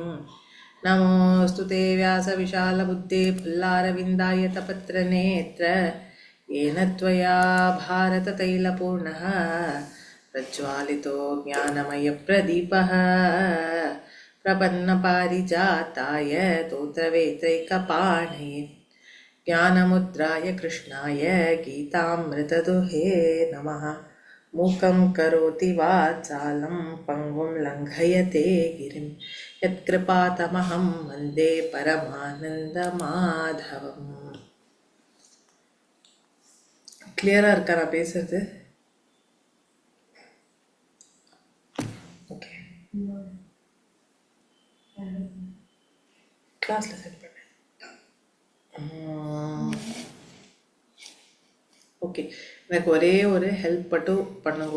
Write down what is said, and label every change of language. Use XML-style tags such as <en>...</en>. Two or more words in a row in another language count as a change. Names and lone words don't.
<sa>नमोऽस्तु ते व्यासविशालबुद्धे फुल्लारविन्दायतपत्रनेत्र येन त्वया भारततैलपूर्णः प्रज्वालितो ज्ञानमयप्रदीपः प्रपन्नपारिजाताय तोत्रवेत्रैकपाणये ज्ञानमुद्राय कृष्णाय गीतामृतदुहे नमः। मूकं करोति वाचालं पङ्गुं लङ्घयते गिरिं यत्कृपातमहं वन्दे परमानन्दमाधवम्.</sa> <ta>கிளியரா இருக்கா நான் பேசுறது? ஓகே, கிளாஸ்ல செட் பண்ணேன். ஓகே, எனக்கு ஒரே ஒரு ஹெல்ப் மட்டும் பண்ணுங்க.</ta>